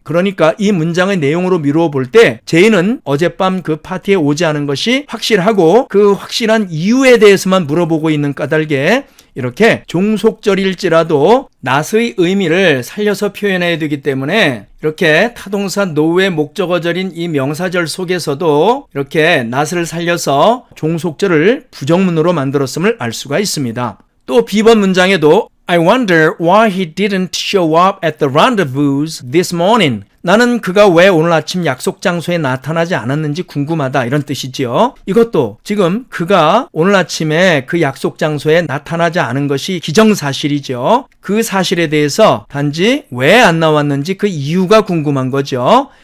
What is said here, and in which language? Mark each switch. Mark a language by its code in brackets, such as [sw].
[ko] 그러니까 이 문장의 내용으로 미루어 볼 때 제인은 어젯밤 그 파티에 오지 않은 것이 확실하고 그 확실한 이유에 대해서만 물어보고 있는 까닭에 이렇게 종속절일지라도 not의 의미를 살려서 표현해야 되기 때문에 이렇게 타동사 know의 목적어절인 이 명사절 속에서도 이렇게 not을 살려서 종속절을 부정문으로 만들었음을 알 수가 있습니다. 또 B번 문장에도 [en] I wonder why he didn't show up at the rendezvous this morning. [ko] 나는 그가 왜 오늘 아침 약속 장소에 나타나지 않았는지 궁금하다 이런 뜻이지요. 이것도 지금 그가 오늘 아침에 그 약속 장소에 나타나지 않은 것이 기정사실이죠. 그 사실에 대해서 단지 왜 안 나왔는지 그 이유가 궁금한 거죠.